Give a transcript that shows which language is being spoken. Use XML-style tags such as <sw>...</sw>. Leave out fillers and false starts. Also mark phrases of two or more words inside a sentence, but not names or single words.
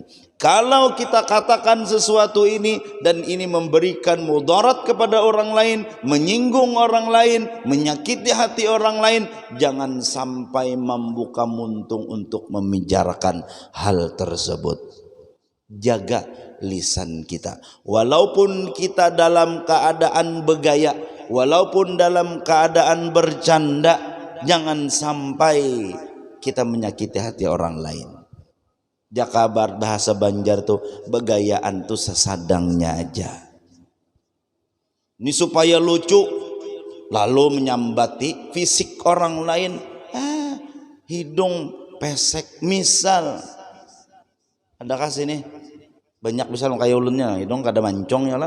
<id>Kalau kita katakan sesuatu ini dan ini memberikan mudarat kepada orang lain, menyinggung orang lain, menyakiti hati orang lain, jangan sampai membuka muntung untuk membicarakan hal tersebut. Jaga lisan kita. Walaupun kita dalam keadaan bergaya, walaupun dalam keadaan bercanda, jangan sampai kita menyakiti hati orang lain.</id> <bjn>Jakabar bahasa Banjar tuh begayaan tuh sesadangnya aja.</bjn> <id>Ini supaya lucu lalu menyambati fisik orang lain. Hidung pesek misal.</id> <bjn>Adakah sini banyak misal kayak ulunnya hidung kada mancong ya lah.</bjn>